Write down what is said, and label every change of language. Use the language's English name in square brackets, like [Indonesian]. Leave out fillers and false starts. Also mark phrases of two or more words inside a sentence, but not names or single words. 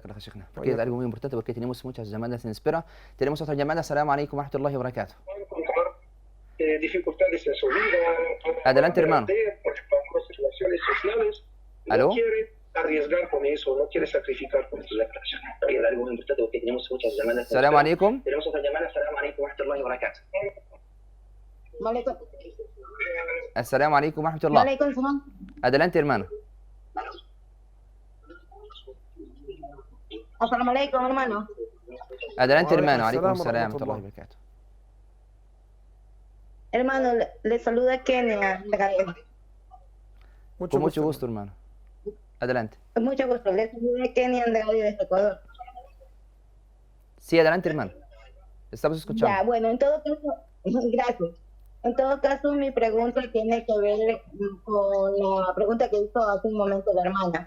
[Arabic] جزاك الله، شيخنا. [Spanish] Porque es algo muy importante porque tenemos muchas llamadas en espera. Tenemos otra llamada. [Arabic] السلام عليكم ورحمة الله وبركاته. [Spanish] Dificultades en su vida. Adelante, hermano. Por ejemplo, algunas relaciones sociales. ¿Aló? No quiere arriesgar con eso, no quiere sacrificar con eso. Es algo muy importante porque tenemos muchas llamadas. [Arabic] السلام عليكم. [Spanish] Tenemos otra llamada. [Arabic] السلام عليكم ورحمة الله وبركاته. السلام عليكم ورحمة الله. Waalaikumsalam. [Spanish] Adelante, hermano. [Arabic] Assalamualaikum, hermano. [Spanish] Adelante, hermano. [Arabic] Waalaikum Alaikum salam سلام و wa رحمة الله وبركاته. [Spanish] Hermano, le saluda Kenia. Con mucho gusto, hermano. Adelante. Mucho gusto. Le saluda Kenia Andrade desde Ecuador. Sí, adelante, hermano. Estamos escuchando. Ya, bueno, en todo caso, gracias. En todo caso, mi pregunta tiene que ver con la pregunta que hizo hace un momento la hermana.